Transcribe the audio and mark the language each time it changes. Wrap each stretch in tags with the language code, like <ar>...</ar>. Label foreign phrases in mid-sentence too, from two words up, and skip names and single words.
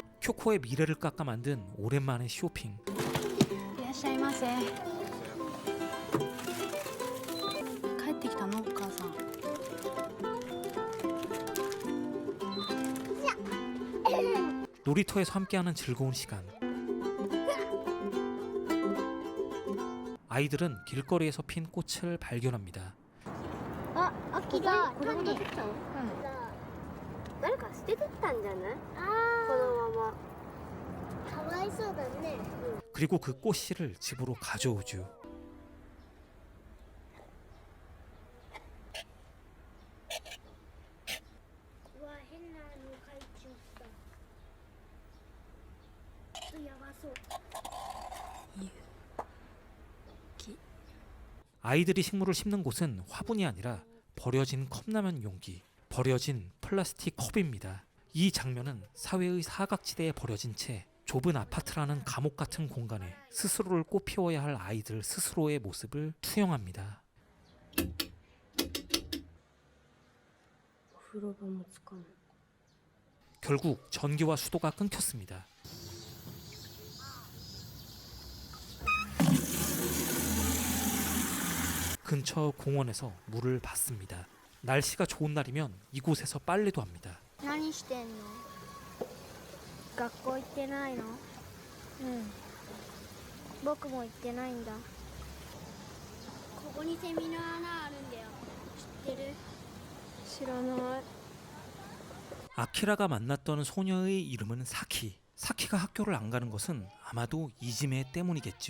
<ko>쿄코의 미래를 깎아 만든 오랜만의 쇼핑.</ko> <ja>いらっしゃいませ。帰ってきたのお母さん。</ja> <ko>놀이터에서 함께하는 즐거운 시간. 아이들은 길거리에서 핀 꽃을 발견합니다.</ko> <ja>あ、アキラ、子供と取ったの？誰か捨ててったんじゃない？このまま。かわいそうだね。</ja> <ko>그리고 그 꽃씨를 집으로 가져오죠.</ko> <ja>うわ、変なの書いちゃった。ちょっとやばそう。</ja> <ko>아이들이 식물을 심는 곳은 화분이 아니라 버려진 컵라면 용기, 버려진 플라스틱 컵입니다. 이 장면은 사회의 사각지대에 버려진 채 좁은 아파트라는 감옥 같은 공간에 스스로를 꽃피워야 할 아이들 스스로의 모습을 투영합니다. 결국 전기와 수도가 끊겼습니다. 근처 공원에서 물을 받습니다. 날씨가 좋은 날이면 이곳에서 빨래도 합니다.</ko> <ja>何してんの？学校行ってないの？僕も行ってないんだ。ここにセミの穴あるんだよ。知ってる？知らない。</ja> <ko>아키라가 만났던 소녀의 이름은 사키. 사키가 학교를 안 가는 것은 아마도 이지메 때문이겠지요.</ko>